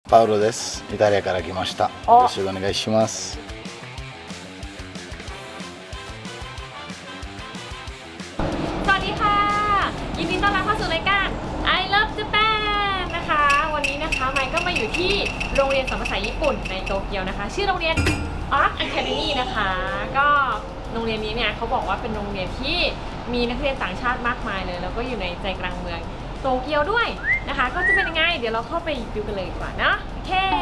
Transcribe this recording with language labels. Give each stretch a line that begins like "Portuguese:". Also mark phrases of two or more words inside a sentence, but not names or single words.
Japanese: パウロです。イタリアから来ました。よろしくお願いします。
Thai: สวัสดีค่ะยินดีต้อนรับเข้าสู่รายการ I Love Japan นะคะวันนี้นะคะไมค์ก็มาอยู่ที่โรงเรียนสอนภาษาญี่ปุ่นในโตเกียวนะคะชื่อโรงเรียน Art Academy นะคะก็โรงเรียนนี้เนี่ยเขาบอกว่าเป็นโรงเรียนที่มีนักเรียนต่างชาติมากมายเลยแล้วก็อยู่ในใจกลางเมืองโตเกียวด้วยนะคะก็จะเป็นยังไงเดี๋ยวเราเข้าไปดูกันเลยดีกว่านะโอเค